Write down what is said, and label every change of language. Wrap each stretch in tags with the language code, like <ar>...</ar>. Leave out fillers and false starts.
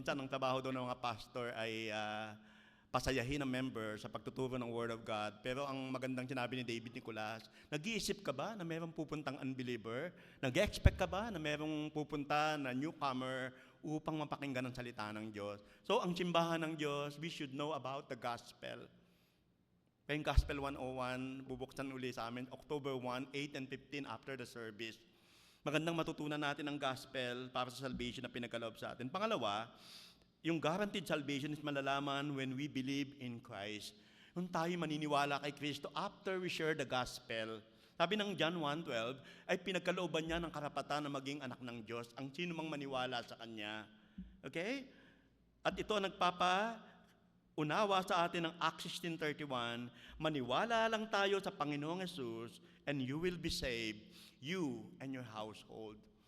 <tl>Minsan ang trabaho doon ng mga pastor ay pasayahin ang member sa pagtuturo ng Word of God. Pero ang magandang sinabi ni David Nicolas, nag-iisip ka ba na mayroong pupuntang unbeliever? Nag-expect ka ba na mayroong pupunta na newcomer upang mapakinggan ang salita ng Diyos?</tl> <en>So</en> <tl>ang simbahan ng Diyos,</tl> <en>we should know about the gospel.</en> <tl>Kaya yung Gospel 101, bubuksan uli sa amin, October 1, 8 and 15 after the service. Magandang matutunan natin ang gospel para sa salvation na pinagkaloob sa atin. Pangalawa, yung guaranteed salvation is malalaman</tl> <en>when we believe in Christ.</en> <tl>Kung tayo maniniwala kay Kristo</tl> <en>after we share the gospel.</en> <tl>Sabi ng John 1:12, ay pinagkalooban niya ng karapatan na maging anak ng Diyos ang sino mang maniwala sa Kanya. Okay? At ito ang nagpapaunawa sa atin ng Acts 16:31, maniwala lang tayo sa Panginoong Jesus</tl> <en>and you will be saved, you and your household.</en>